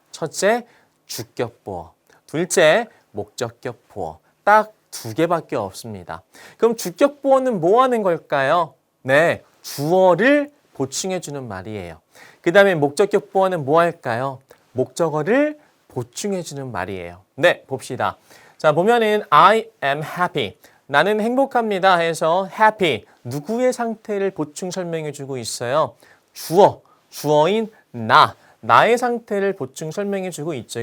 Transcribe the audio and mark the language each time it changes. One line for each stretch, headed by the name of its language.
Korean: 첫째, 주격 보어. 둘째, 목적격 보어. 딱 두 개밖에 없습니다. 그럼 주격 보어는 뭐 하는 걸까요? 네, 주어를 보충해 주는 말이에요. 그 다음에 목적격 보어는 뭐 할까요? 목적어를 보충해 주는 말이에요. 네, 봅시다. 자, 보면은
English: I am happy.
Korean: 나는 행복합니다 해서 happy. 누구의 상태를 보충 설명해 주고 있어요? 주어인 나의 상태를 보충 설명해 주고 있죠.